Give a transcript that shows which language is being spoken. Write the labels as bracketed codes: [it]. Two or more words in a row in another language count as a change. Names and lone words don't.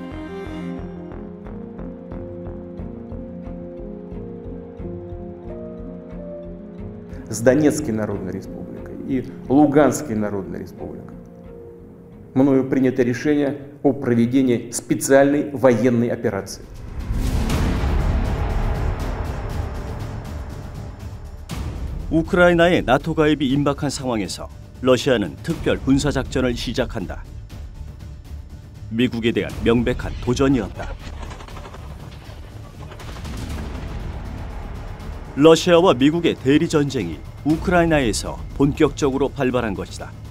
[ru] С Донецкой Народной Республикой и Луганской Народной Республикой мною принято решение о проведении специальной военной операции. [ko] 우크라이나의 나토 가입이 임박한 상황에서 러시아는 특별 군사작전을 시작한다. 미국에 대한 명백한 도전이었다. 러시아와 미국의 대리전쟁이 우크라이나에서 본격적으로 발발한 것이다.